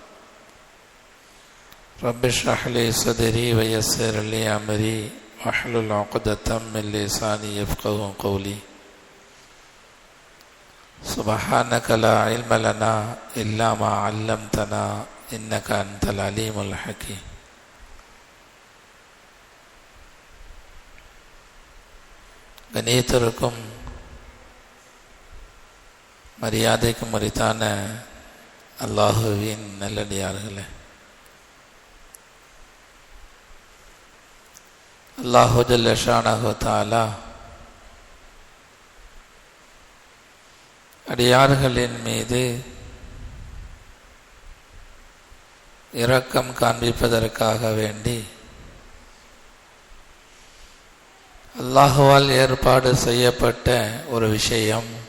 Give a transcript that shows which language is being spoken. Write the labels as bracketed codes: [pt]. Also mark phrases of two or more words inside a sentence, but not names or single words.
[ar] رب اشرح لي صدري ويسر لي أمري واحلل عقدة من لساني يفقهوا قولي سبحانك لا علم لنا إلا ما علمتنا إنك أنت العليم الحكيم. [ta] கணியத்திற்கும் மரியாதைக்கும் உரித்தான அல்லாஹுவின் நல்லடியார்களே, [ar] الله جل شأنه تعالى [ta] அடியார்களின் மீது இரக்கம் காண்பிப்பதற்காக வேண்டி அல்லாஹுவால் ஏற்பாடு செய்யப்பட்ட ஒரு விஷயம்,